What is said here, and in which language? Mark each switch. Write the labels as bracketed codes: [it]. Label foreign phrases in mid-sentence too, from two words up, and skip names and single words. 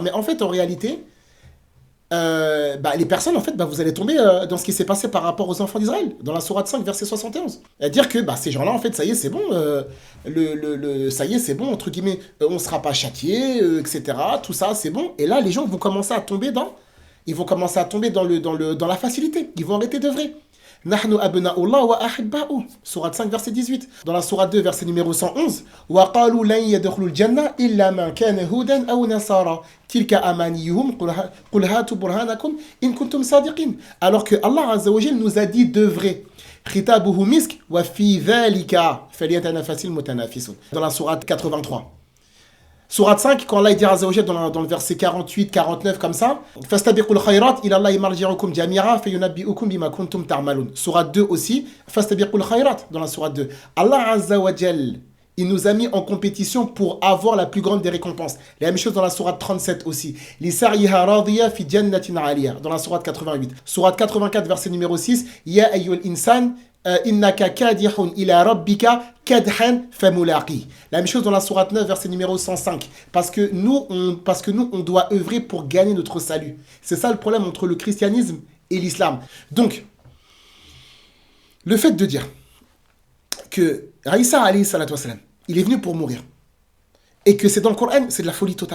[fr] Mais en fait, en réalité, les personnes, en fait, vous allez tomber dans ce qui s'est passé par rapport aux enfants d'Israël, dans la sourate 5, verset 71. C'est-à-dire que ces gens-là, en fait, ça y est, c'est bon, ça y est, c'est bon, entre guillemets, on ne sera pas châtié, etc. Tout ça, c'est bon. Et là, les gens vont commencer à tomber dans la facilité. Ils vont arrêter d'œuvrer. [ar] نحن أبناء الله وأحباء. [fr] Sourate 5, verset 18. Dans la sourate 2, verset numéro 111. [ar] وقالوا لن يدخل الجنة إلا من كان هودا أو نصارى. تلك أمانيهم قل هاتوا برهانكم إن كنتم صادقين. [fr] Alors que [ar] الله عز وجل [fr] nous a dit d'œuvrer. [ar] ختامه مسك وفي ذلك فليتنافس المتنافسون. [fr] Dans la sourate 83. Sourate 5, quand Allah dit [ar] عز وجل [fr] dans le verset 48, 49, comme ça, [ar] فاستبقوا الخيرات إلى الله مرجعكم جميعا فينبئكم بما كنتم تعملون. [fr] Sourate 2 aussi, [ar] فاستبقوا الخيرات, [fr] dans la sourate 2. [ar] الله عز وجل, [fr] il nous a mis en compétition pour avoir la plus grande des récompenses. La même chose dans la sourate 37 aussi. [ar] لسعيها راضية في جنة عالية, [fr] dans la sourate 88. Sourate 84, verset numéro 6, [ar] يا أيها الإنسان إنك كادح إلى ربك كدحا فملاقيه. [fr] La même chose dans la sourate 9, verset numéro 105. Parce que nous, on doit œuvrer pour gagner notre salut. C'est ça le problème entre le christianisme et l'islam. Donc, le fait de dire que Isa [ar] عليه الصلاة والسلام, [fr] il est venu pour mourir, et que c'est dans le Coran, c'est de la folie totale.